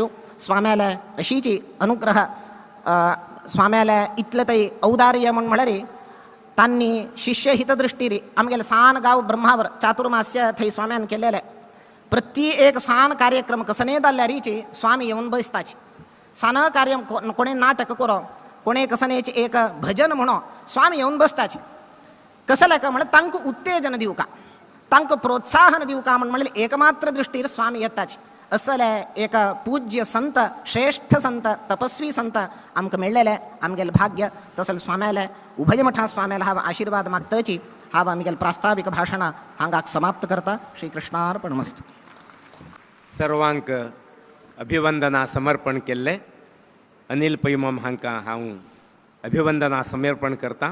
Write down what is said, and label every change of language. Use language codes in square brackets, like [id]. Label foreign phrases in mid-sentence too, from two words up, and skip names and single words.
[kok] स्वाम्याला अशीची अनुग्रह स्वाम्याला इतलं तरी औदार्य म्हणून म्हळरी त्यांनी शिष्य हितदृष्टीरी आमगेले सान गाव ब्रह्मावर चातुर्मास्य थई स्वाम्यान केलेले प्रत्येक सान कार्यक्रम कसने जाल्ल्यारीची स्वामी येऊन बसताची. सान कार्य कोणे नाटक करो कोणे कसनेची एक भजन म्हणो स्वामी येऊन बसताची. कसं का म्हणजे तांक उत्तेजन देऊ का तांक प्रोत्साहन देऊ का म्हणजे एकमात्र दृष्टीर स्वामी येताची. असले एक पूज्य संत श्रेष्ठ संत तपस्वी संत आमक मिळलेले आमगेले भाग्य. तसं स्वाम्याला उभय मठा स्वाम्याला हा आशीर्वाद मागताची हांव आमगेल प्रास्ताविक भाशणां हांगाक समाप्त करता. [sa] श्री कृष्णार्पणमस्तु. [kok] सर्वांक अभिवंदना समर्पण केल्ले. अनिल पैमम हांकां हांव अभिवंदना समर्पण करता.